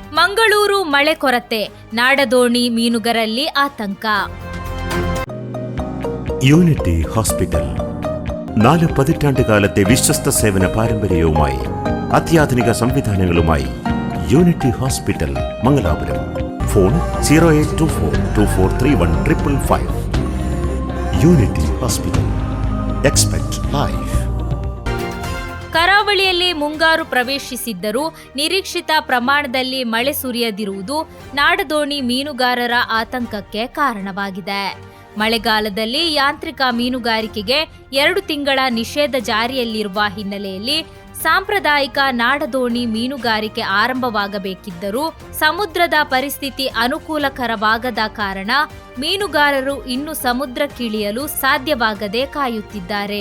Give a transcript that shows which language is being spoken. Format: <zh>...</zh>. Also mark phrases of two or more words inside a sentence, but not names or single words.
<kn>ಮಂಗಳೂರು ಮಳೆ ಕೊರತೆ, ನಾಡದೋಣಿ ಮೀನುಗರಲ್ಲಿ ಆತಂಕ.</kn> <ml>യൂണിറ്റി ഹോസ്പിറ്റൽ 4 പതിറ്റാണ്ടുകാലത്തെ വിശ്വസ്ത സേവന പാരമ്പര്യവുമായി അത്യാധുനിക സംവിധാനങ്ങളുമായി യൂണിറ്റി ഹോസ്പിറ്റൽ മംഗലാപുരം. ഫോൺ 0824243155. യൂണിറ്റി ഹോസ്പിറ്റൽ.</ml> <en>expect life.</en> <kn>ಕರಾವಳಿಯಲ್ಲಿ ಮುಂಗಾರು ಪ್ರವೇಶಿಸಿದ್ದರೂ ನಿರೀಕ್ಷಿತ ಪ್ರಮಾಣದಲ್ಲಿ ಮಳೆ ಸುರಿಯದಿರುವುದು ನಾಡದೋಣಿ ಮೀನುಗಾರರ ಆತಂಕಕ್ಕೆ ಕಾರಣವಾಗಿದೆ. ಮಳೆಗಾಲದಲ್ಲಿ ಯಾಂತ್ರಿಕ ಮೀನುಗಾರಿಕೆಗೆ 2 ತಿಂಗಳ ನಿಷೇಧ ಜಾರಿಯಲ್ಲಿರುವ ಹಿನ್ನೆಲೆಯಲ್ಲಿ ಸಾಂಪ್ರದಾಯಿಕ ನಾಡದೋಣಿ ಮೀನುಗಾರಿಕೆ ಆರಂಭವಾಗಬೇಕಿದ್ದರೂ ಸಮುದ್ರದ ಪರಿಸ್ಥಿತಿ ಅನುಕೂಲಕರವಾಗದ ಕಾರಣ ಮೀನುಗಾರರು ಇನ್ನು ಸಮುದ್ರಕ್ಕಿಳಿಯಲು ಸಾಧ್ಯವಾಗದೆ ಕಾಯುತ್ತಿದ್ದಾರೆ.</kn>